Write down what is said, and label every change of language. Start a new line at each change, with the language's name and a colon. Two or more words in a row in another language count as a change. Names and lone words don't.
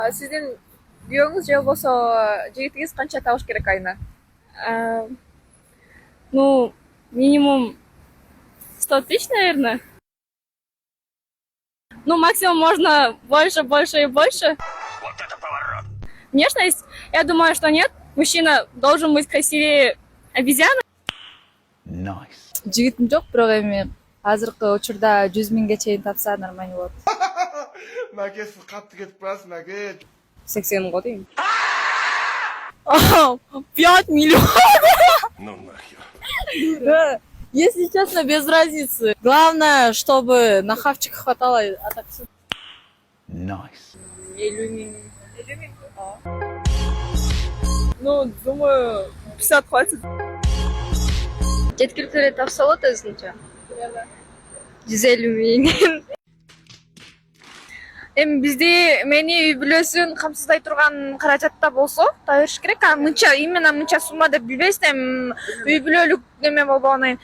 Kyrgyz: Сиздин күйөөңүз же болбосо жигитиңиз канча табыш керек айына?
Russian: Ну, минимум 100 тысяч, наверное. Ну, максимум можно больше, больше и больше. Вот это поворот! Внешность, я думаю, что нет. Мужчина должен быть красивее обезьяны. Nice.
Kyrgyz: Жигитим жок, бирок эми азыркы учурда 100 миңге чейин тапса нормально болот. Наке сиз катты кетип барасыз, Наке. 80 го дейм.
Russian: 5 миллионов. Ну нахер. Если честно, без разницы. Главное, чтобы на хавчик хватало, а так всё. Nice. 50 миң. Ну, думаю, 50 хватит.
Kyrgyz: Жеткиликтүү эле тапса болот өзүнчө. 150 миң. Эми бизди мени үй бүлөсүн камсыздай турган каражатта болсо таба бериш керек. Мынча именно мынча сумма деп билбейсиз, эми үй бүлөлүк неме болбогонун.